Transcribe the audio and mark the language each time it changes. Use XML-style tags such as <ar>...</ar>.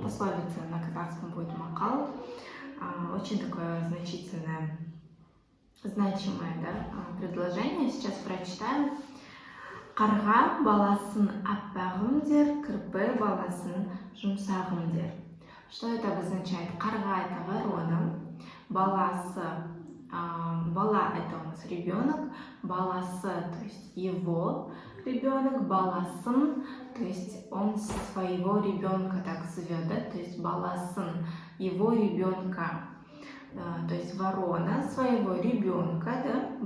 <ru>Пословица на казахском будет макал. Очень такое значительное, значимое, да, предложение. Сейчас прочитаю.</ru> <kk>Қарға баласын аппағым дер, кірпі баласын жұмсағым дер.</kk> <ru>Что это обозначает? Қарға — это ворона, баласы, бала — это у нас ребенок, баласы, то есть его ребенок, баласын, то есть он своего ребенка так зовет, да? То есть баласын, его ребенка, то есть ворона своего ребенка, да?</ru>